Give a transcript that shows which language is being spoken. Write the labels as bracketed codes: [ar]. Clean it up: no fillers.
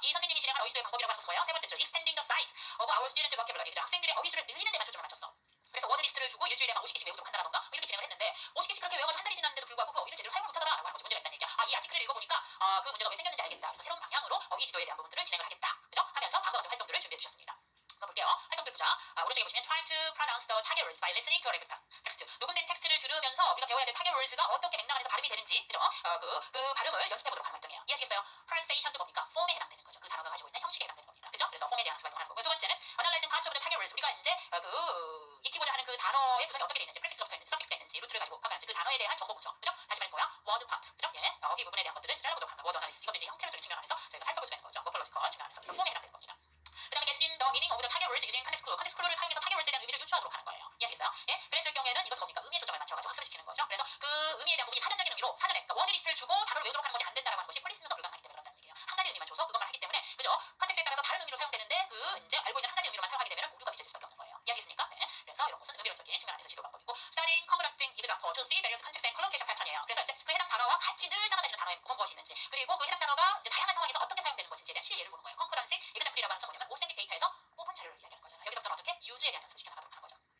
[ko] 이 선생님이 진행한 어휘 지도의 방법이라고 하는 것은 뭐야? 세 번째 줄 [en] extending the size of our student vocabulary. [ko] 그죠? 학생들의 어휘수를 늘리는 데만 초점을 맞췄어. 그래서 워드 리스트를 주고 일주일에 막 50개씩 외우도록 한다던가 뭐 이렇게 진행을 했는데 50개씩 그렇게 외워가지고 한 달이 지났는데도 불구하고 그 어휘를 제대로 사용을 못하더라 라고 하는 것이 문제가 있다는 얘기야. 이 아티클을 읽어보니까 그 문제가 왜 생겼는지 알겠다. 그래서 새로운 방향으로 어휘 지도에 대한 부분들을 진행을 하겠다. 그죠? 하면서 다음과 같은 활동들을 준비해 주셨습니다. 한번 볼게요. 활동들 보자. 오른쪽에 보시면 [en] try to pronounce the target words by listening to a recorded text. [ko] 녹음된 텍스트를 들으면서 우리가 배워야 될 [en] target words [ko] 가 어떻게 맥락 안에서 발음이 되는지 그죠? 그 발음을 연습해보도록 하는 활동이에요. 이해하시겠어요? pronunciation도 뭡니까? 폼에 해당되는 거죠. 그 단어가 가지고 있는 형식에 해당되는 겁니다. 그죠? 그래서 폼에 대한 학습 활동을 하는 거고요. 두 번째는 [en] analyzing parts of the target words. [ko] 우리가 이제 익히고자 하는 그 단어의 구성이 어떻게 되어 있는지, 프리픽스가 붙어 있는지, 서픽스가 있는지, 루트를 가지고 파악하는지 그 단어에 대한 정보 분석. 그죠? 다시 말해서 뭐야? [en] word part. [ko] 그죠? 예. 어휘 부분에 대한 것들을 잘라보도록 한다. [en] word analysis. [ko] 이것도 이제 형태를 두는 측면 안에서 저희가 살펴볼 수 있는 거죠. morphological 측면 안에서. 그래서 폼에 해당되는 겁니다. 그 다음에 [en] guessing the meaning of the target words using context clue. [ko] context clue를 사용해서 target words에 대한 의미를 유추하도록 하는 거예요. 이해하시겠어요? 예? 그랬을 경우에는 이것은 뭡니까? 의미에 초점을 맞춰가지고 학습을 시키는 거죠. 그래서 그 의미에 대한 부분이 사전적인 의미로 사전에 그러니까 워드 리스트를 주고 단어를 외우도록 하는 것이 안 된다라고 하는 것이 폴리스미가 불가능하기 때문에 그런다는 얘기예요. 한 가지 의미만 줘서 그것만 하기 때문에 그죠? 컨텍스트에 따라서 다른 의미로 사용되는데 그 이제 알고 있는 한 가지 의미로만 사용하게 되면 오류가 미쳐질 수밖에 없는 거예요. 이해하시겠습니까? 네. 그래서 이런 것은 의미론적인 측면 안에서 지도 방법이고 [en] studying contrasting example to see various context and collocation pattern [ko] 이에요. 그래서 이제 그 해당 단어와 같이 늘 따라다니는 단어의 묶음은 무엇이 있는지 그리고 그 해당 단어가 이제 다양한 상황에서 어떻게 사용되는 것인지에 대한 실예를 보는 거예요. concordance example이라고 하는 건 뭐냐면 오센틱 데이터에서 뽑은 자료를 이야기하는 거잖아요. 여기서부터는 어떻게 유즈에 대한 연습을 시켜나가도록 하는 거죠.